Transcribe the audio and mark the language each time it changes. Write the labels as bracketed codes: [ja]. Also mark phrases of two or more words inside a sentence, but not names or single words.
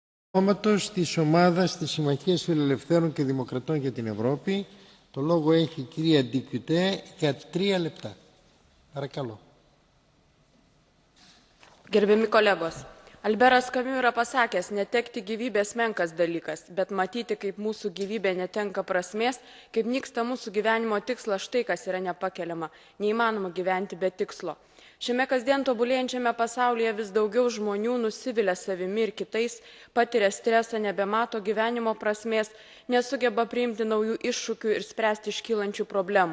[el] Ονόματος της ομάδας της Συμμαχίας Φιλελευθέρων και Δημοκρατών για την Ευρώπη, το λόγο έχει η κυρία Ντικιουτέ για 3 λεπτά. Παρακαλώ. [lt] Gerbiami kolegos, Alberas Kamiu yra pasakęs, netekti gyvybės menkas dalykas, bet matyti, kaip mūsų gyvybė netenka prasmės, kaip nyksta mūsų gyvenimo tikslas, štai kas yra nepakeliama, neįmanoma gyventi be tikslo. Šiame kasdien tobulėjančiame pasaulyje vis daugiau žmonių nusivilia savimi ir kitais, patiria stresą, nebemato gyvenimo prasmės, nesugeba priimti naujų iššūkių ir spręsti iškylančių problemų.